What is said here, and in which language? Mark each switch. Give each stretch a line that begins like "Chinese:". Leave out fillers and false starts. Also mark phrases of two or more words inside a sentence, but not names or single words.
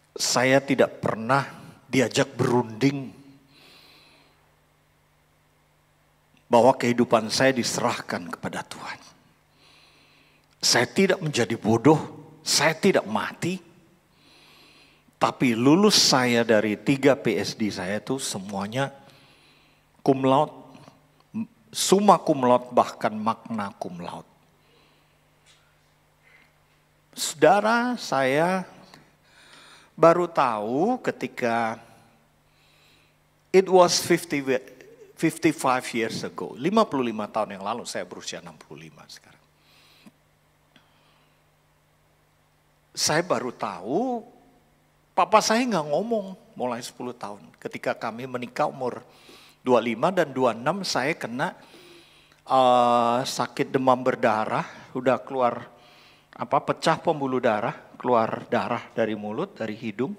Indonesian: Saya tidak pernah diajak berunding bahwa kehidupan saya diserahkan kepada Tuhan. Saya tidak menjadi bodoh, saya tidak mati. Tapi lulus saya dari 3 PSD saya itu semuanya
Latin: cum laude, summa cum laude,
Indonesian: bahkan
Latin: magna cum laude.
Indonesian: Saudara, saya baru tahu ketika
English: it was 55 years ago,
Indonesian: 55 tahun yang lalu, saya berusia 65 sekarang. Saya baru tahu, papa saya nggak ngomong mulai 10 tahun. Ketika kami menikah umur 25 dan 26, saya kena sakit demam berdarah, udah keluar pecah pembuluh darah, keluar darah dari mulut, dari hidung.